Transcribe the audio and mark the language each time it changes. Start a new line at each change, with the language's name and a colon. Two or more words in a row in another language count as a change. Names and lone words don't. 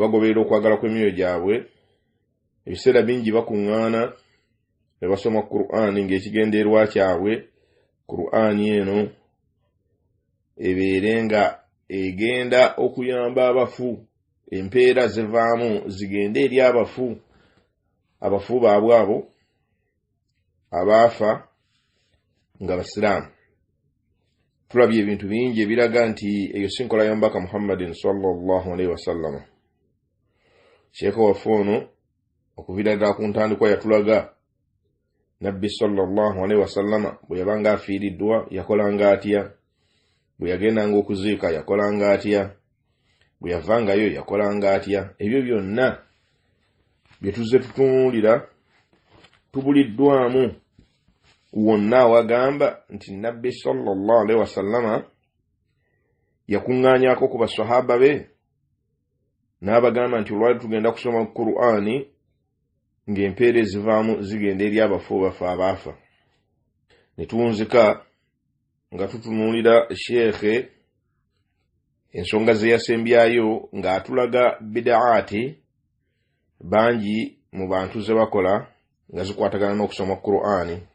Ganda: bagoberera okwagala kw'emyoyo gyabwe, ebiseera bingi bakuŋŋaana ne basoma Qur'ani ng'ekigendererwa kyabwe Qur'ani eno ebeere nga egenda okuyamba abafu, empeera zivaamu zigende eri abafu baabwe abo abaafa nga basiraamu. Tulabye ebintu bingi ebiraga nti eyo si nkola y'omubaka Muhammadin
Arabic: صلى الله عليه وسلم.
Ganda: Sheikh waffe ono okuvira ddala ku ntandikwa yatulaga nabbi
Arabic: صلى الله عليه وسلم
Ganda: bwe yabanga afiiriddwa yakolanga atya, bwe yagendanga okuziika yakolanga atya, bwe yavangayo yakolanga atya. Ebyo byonna bye tuzze tutunuulira tubuliddwamu wonna wagamba nti nabbi
Arabic: صلى الله عليه وسلم
Ganda: yakuŋŋaanyako ku basahaba be n'abagamba nti olwali tugenda kusoma Qur'ani ng'empeera ezivaamu zigenda eri abafu bafe abaafa. Ne tuwunzika nga tutunuulira sheekhe ensonga ze yasembyayo ng'atulaga bidaati bangi mu bantu ze bakola nga zikwatagana n'okusoma Qur'ani.